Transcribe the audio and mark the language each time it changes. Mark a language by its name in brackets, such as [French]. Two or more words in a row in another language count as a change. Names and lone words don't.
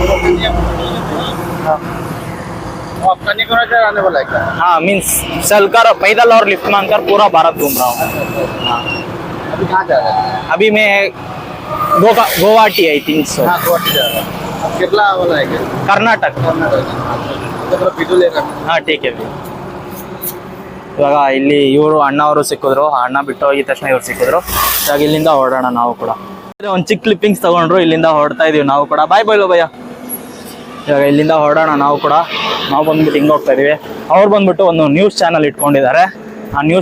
[Hindi] कन्याकुमारी से आने वाला है क्या? हाँ, मीन्स चलकर पैदल और लिफ्ट मांगकर पूरा भारत घूम रहा हूँ. अभी कहाँ जा रहे हैं? अभी मैं गुवाहाटी [English] I think so. [Hindi] हाँ, गुवाहाटी जा रहे हैं. केरला वाला है क्या? कर्नाटक. वीडियो ले रहा हूँ. हाँ ठीक है. [Kannada] ಇವಾಗ ಇಲ್ಲಿ ಇವರು ಅಣ್ಣ ಅವರು ಸಿಕ್ಕಿದ್ರು. ಅಣ್ಣ ಬಿಟ್ಟು ಹೋಗಿದ ತಕ್ಷಣ ಇವ್ರು ಸಿಕ್ಕಿದ್ರು. ಇವಾಗ ಇಲ್ಲಿಂದ ಹೊರಡೋಣ ನಾವು ಕೂಡ. ಒಂದು ಚಿಕ್ಕ ಕ್ಲಿಪ್ಪಿಂಗ್ಸ್ ತಗೊಂಡ್ರು. ಇಲ್ಲಿಂದ ಹೊರಡ್ತಾ ಇದೀವಿ ನಾವು ಕೂಡ. [English] bye bye [Kannada] ಭಯ್ಯ. ಇವಾಗ ಇಲ್ಲಿಂದ ಹೊರಡೋಣ ನಾವು ಕೂಡ. ನಾವು ಬಂದ್ಬಿಟ್ಟು ಹಿಂಗೆ ಹೋಗ್ತಾ ಇದೀವಿ. ಅವ್ರು ಬಂದ್ಬಿಟ್ಟು ಒಂದು [English] news channel [Kannada] ಇಟ್ಕೊಂಡಿದ್ದಾರೆ.